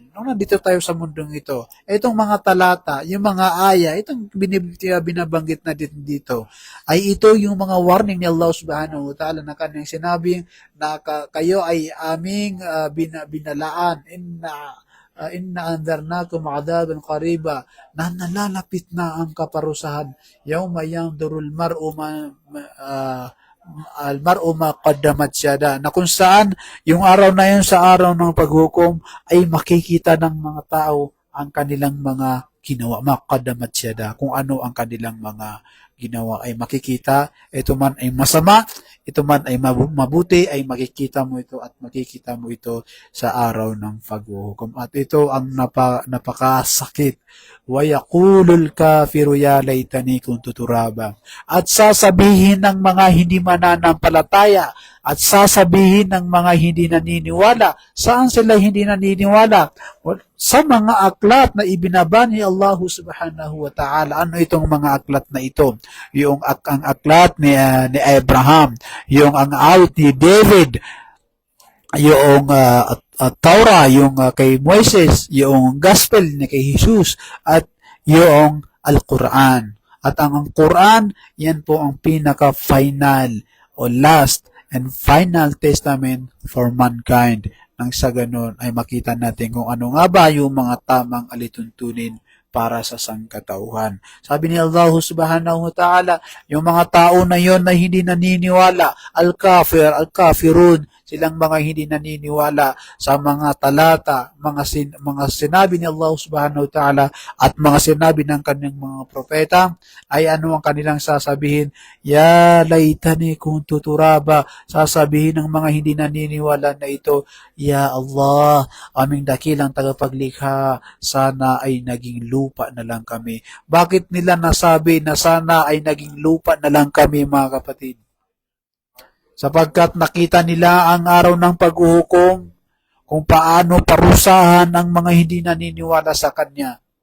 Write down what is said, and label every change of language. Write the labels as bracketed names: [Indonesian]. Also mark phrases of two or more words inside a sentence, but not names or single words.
[Filipino] Nung nandito tayo sa mundong ito, itong mga talata, yung mga aya, itong binabanggit na dito, ay ito yung mga warning ni Allah [Arabic] سبحانه وتعالى [Filipino] na kanyang sinabi na kayo ay aming binalaan. [Arabic] إنا أنذرناكم عذابا قريبا, [Filipino] na nalalapit na ang kaparusahan. [Arabic] يوم ينظر المرء المرء ما قدمت يداه, [Filipino] na kung saan yung araw na yun, sa araw ng paghukom, ay makikita ng mga tao ang kanilang mga ginawa, [Arabic] ما قدمت يداه, [Filipino] kung ano ang kanilang mga ginawa ay makikita. Ito man ay masama, ito man ay mabuti, ay makikita mo ito at makikita mo ito sa araw ng paghuhukom. At ito ang napakasakit. [Arabic] ويقول الكافر يا ليتني كنت ترابا. [Filipino] At sasabihin ng mga hindi mananampalataya At sasabihin ng mga hindi naniniwala, saan sila hindi naniniwala? Sa mga aklat na ibinaba ni Allah [Arabic] سبحانه وتعالى. [Filipino] Ano itong mga aklat na ito? Yung ang aklat ni Abraham, yung ang awit ni David, yung Torah, yung kay Moises, yung Gospel ni kay Jesus, at yung Al-Quran. At ang Quran, yan po ang pinaka-final o [English] last and final testament for mankind. [Filipino] Nang sa ganun ay makita natin kung ano nga ba yung mga tamang alituntunin para sa sangkatauhan. Sabi ni Allah [Arabic] سبحانه وتعالى, [Filipino] yung mga tao na yon na hindi naniniwala, [Arabic] الكافر، الكافرون, [Filipino] silang mga hindi naniniwala sa mga talata, mga sinabi ni Allah [Arabic] سبحانه وتعالى [Filipino] at mga sinabi ng kanyang mga propeta, ay ano ang kanilang sasabihin? [Arabic] يا ليتني كنت ترابا. [Filipino] Sasabihin ng mga hindi naniniwala na ito, [Arabic] يا الله, [Filipino] aming dakilang tagapaglikha, sana ay naging lupa na lang kami. Bakit nila nasabi na sana ay naging lupa na lang kami, mga kapatid? Sapagkat nakita nila ang araw ng paghuhukom, kung paano parusahan ang mga hindi naniniwala sa Kanya.